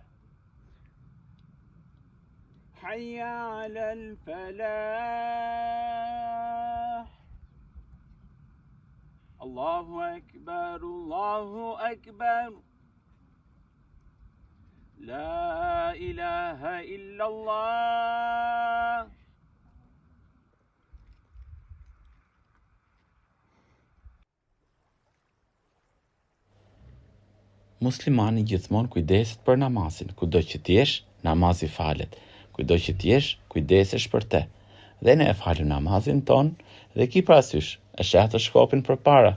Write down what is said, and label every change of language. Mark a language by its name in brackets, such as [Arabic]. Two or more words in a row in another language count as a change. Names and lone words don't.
[Arabic] حي على الفلاح. الله أكبر، الله أكبر. لا إله إلا الله. [Albanian] Muslimani gjithmonë kujdeset për namazin, kudo që t'jesh, namazi falet. Kudo që t'jesh, kujdesesh për te. Dhe ne e falim namazin ton dhe ki parasysh, e sheh të shkopin përpara.